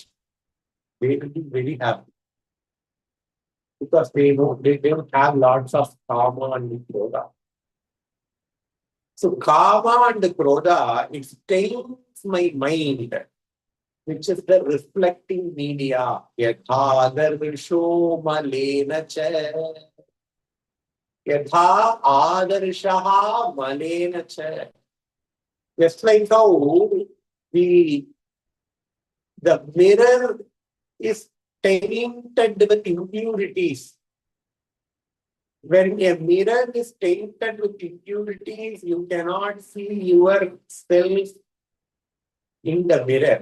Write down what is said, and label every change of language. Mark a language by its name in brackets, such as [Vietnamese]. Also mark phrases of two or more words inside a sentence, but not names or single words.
[English] They will be very happy. Because they don't have lots of kama and krodha. So Kama and Krodha, it stains my mind, which is the reflecting media. [Sanskrit] Yatha adarsho malena cha. Yatha adarshaha malena cha. [English] Just like how the mirror is tainted with impurities. When a mirror is tainted with impurities, you cannot see yourself in the mirror.